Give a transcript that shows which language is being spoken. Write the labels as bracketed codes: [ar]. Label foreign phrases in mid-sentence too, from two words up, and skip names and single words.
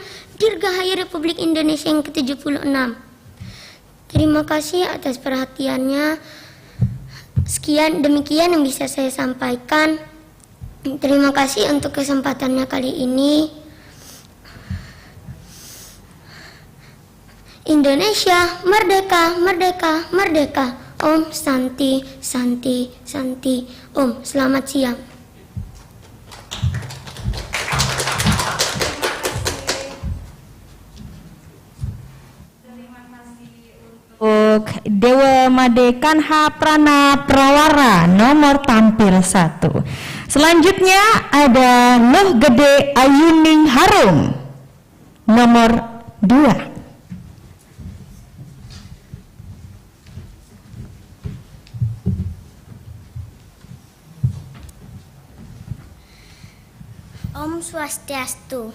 [id] Dirgahayu Republik Indonesia yang ke-76. Terima kasih atas perhatiannya. Demikian yang bisa saya sampaikan. Terima kasih untuk kesempatannya kali ini. Indonesia merdeka, merdeka, merdeka. [sa] Om Santi, Santi, Santi. [id] Om, selamat siang. Untuk Dewa Made Kanha Prana Prawara nomor tampil 1. Selanjutnya ada Nuh Gede Ayuning Harum nomor 2. [sa] Om Swastiastu.